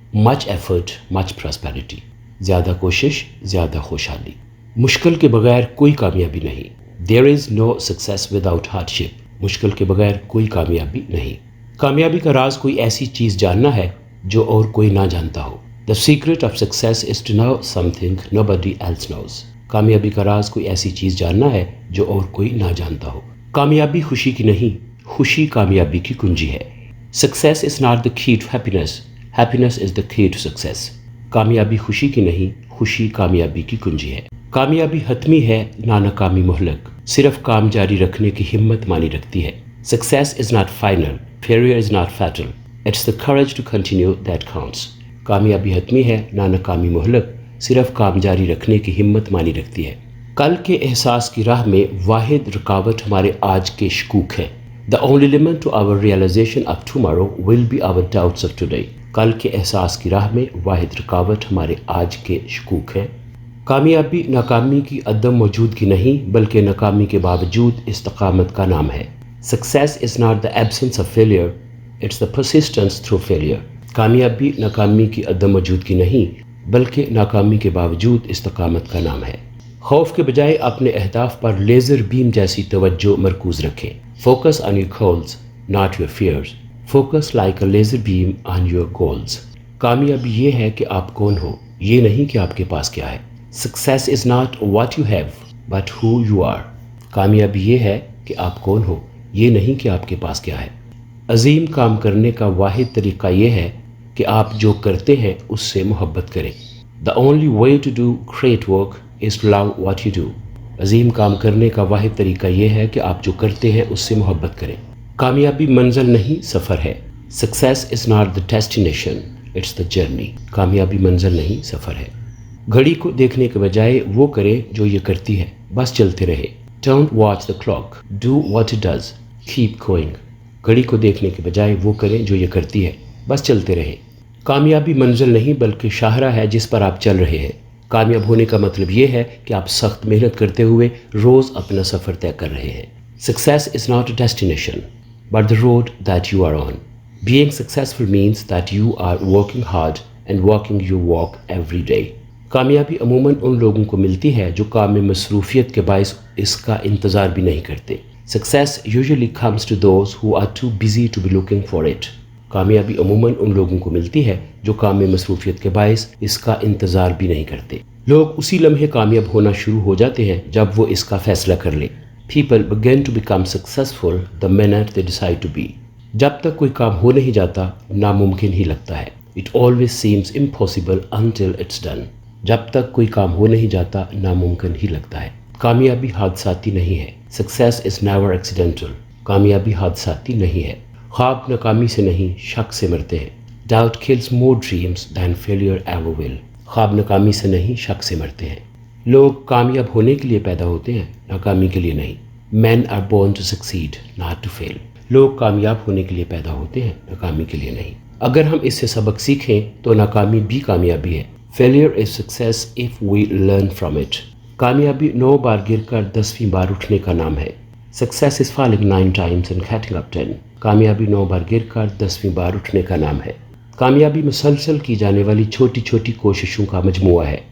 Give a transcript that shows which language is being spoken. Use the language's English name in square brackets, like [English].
[English] Much effort much prosperity. [Urdu] زیادہ کوشش زیادہ خوشحالی. مشکل کے بغیر کوئی کامیابی نہیں. [English] There is no success without hardship. [Urdu] مشکل کے بغیر کوئی کامیابی نہیں. کامیابی کا راز کوئی ایسی چیز جاننا ہے جو اور کوئی نہ جانتا ہو. [English] The secret of success is to know something nobody else knows. [Urdu] کامیابی کا راز کوئی ایسی چیز جاننا ہے جو اور کوئی نہ جانتا ہو. کامیابی خوشی کی نہیں، خوشی کامیابی کی کنجی ہے. [English] Success is not the key to happiness. Happiness is the key to success. [Urdu] کامیابی خوشی کی نہیں، خوشی کامیابی کی کنجی ہے. کامیابی حتمی ہے، نہ ناکامی مہلک. صرف کام جاری رکھنے کی ہمت مانی رکھتی ہے. [English] Success is not final. Failure is not fatal. It's the courage to continue that counts. [Urdu] کامیابی حتمی ہے، نہ ناکامی مہلک. صرف کام جاری رکھنے کی ہمت مانی رکھتی ہے. کل کے احساس کی راہ میں واحد رکاوٹ ہمارے آج کے شکوک ہے. [English] The only limit to our realization of tomorrow will be our doubts of today. [Urdu] کل کے احساس کی راہ میں واحد رکاوٹ ہمارے آج کے شکوک ہے. کامیابی ناکامی کی عدم موجودگی نہیں بلکہ ناکامی کے باوجود استقامت کا نام ہے. [English] Success is not the absence of failure, it's the persistence through failure. [Urdu] کامیابی ناکامی کی عدم موجودگی نہیں بلکہ ناکامی کے باوجود استقامت کا نام ہے. خوف کے بجائے اپنے اہداف پر لیزر بیم جیسی توجہ مرکوز رکھیں. [English] Focus on your goals, not your fears. Focus like a laser beam on your goals. [Urdu] کامیابی یہ ہے کہ آپ کون ہو، یہ نہیں کہ آپ کے پاس کیا ہے. [English] Success is not what you have, but who you are. [Urdu] کامیابی یہ ہے کہ آپ کون ہو، یہ نہیں کہ آپ کے پاس کیا ہے. عظیم کام کرنے کا واحد طریقہ یہ ہے کہ آپ جو کرتے ہیں اس سے محبت کریں. [English] The only way to do great work is to love what you do. [Urdu] عظیم کام کرنے کا واحد طریقہ یہ ہے کہ آپ جو کرتے ہیں اس سے محبت کریں. کامیابی منزل نہیں سفر ہے. [English] Success is not the destination, it's the journey. [Urdu] کامیابی منزل نہیں سفر ہے. گھڑی کو دیکھنے کے بجائے وہ کریں جو یہ کرتی ہے، بس چلتے رہے. [English] Don't watch the clock, do what it does, keep going. [Urdu] گھڑی کو دیکھنے کے بجائے وہ کریں جو یہ کرتی ہے، بس چلتے رہیں. کامیابی منزل نہیں بلکہ شاہراہ ہے جس پر آپ چل رہے ہیں. کامیاب ہونے کا مطلب یہ ہے کہ آپ سخت محنت کرتے ہوئے روز اپنا سفر طے کر رہے ہیں. [English] Success is not a destination, but the road that you are on. Being successful means that you are working hard and walking your walk every day. [Urdu] کامیابی عموماً ان لوگوں کو ملتی ہے جو کام میں مصروفیت کے باعث اس کا انتظار بھی نہیں کرتے. [English] Success usually comes to those who are too busy to be looking for it. [Urdu] کامیابی عموماً ان لوگوں کو ملتی ہے جو کام میں مصروفیت کے باعث اس کا انتظار بھی نہیں کرتے. لوگ اسی لمحے کامیاب ہونا شروع ہو جاتے ہیں جب وہ اس کا فیصلہ کر لیں. [English] People begin to become successful the minute they decide to be. [Urdu] جب تک کوئی کام ہو نہیں جاتا ناممکن ہی لگتا ہے. [English] It always seems impossible until it's done. [Urdu] جب تک کوئی کام ہو نہیں جاتا ناممکن ہی لگتا ہے. کامیابی حادثاتی نہیں ہے. [English] Success is never accidental. [Urdu] کامیابی حادثاتی نہیں ہے. خواب ناکامی سے نہیں شک سے مرتے ہیں. [English] Doubt kills more dreams than failure ever will. [Urdu] خواب ناکامی سے نہیں شک سے مرتے ہیں. لوگ کامیاب ہونے کے لیے پیدا ہوتے ہیں، ناکامی کے لیے نہیں. [English] Men are born to succeed, not to fail. [Urdu] لوگ کامیاب ہونے کے لیے پیدا ہوتے ہیں، ناکامی کے لیے نہیں. اگر ہم اس سے سبق سیکھیں تو ناکامی بھی کامیابی ہے. [English] Failure is success if we learn from it. [Urdu] کامیابی 9 بار گر کر 10ویں بار اٹھنے کا نام ہے. [English] Success is falling 9 times and getting up 10. [Urdu] کامیابی 9 بار گر کر 10ویں بار اٹھنے کا نام ہے. کامیابی مسلسل کی جانے والی چھوٹی چھوٹی کوششوں کا مجموعہ ہے.